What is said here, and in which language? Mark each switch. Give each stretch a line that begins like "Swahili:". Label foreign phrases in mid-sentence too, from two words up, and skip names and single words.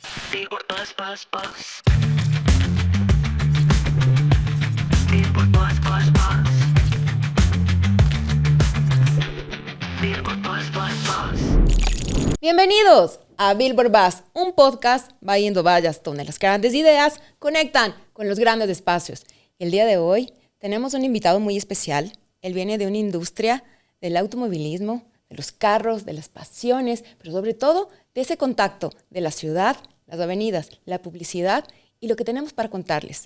Spanish: Billboard Buzz Buzz Buzz. Billboard Buzz Buzz Buzz. Billboard Buzz Buzz Buzz. Bienvenidos a Billboard Buzz, un podcast va yendo vallas donde las grandes ideas conectan con los grandes espacios. El día de hoy tenemos un invitado muy especial. Él viene de una industria del automovilismo, de los carros, de las pasiones, pero sobre todo de ese contacto de la ciudad, las avenidas, la publicidad y lo que tenemos para contarles.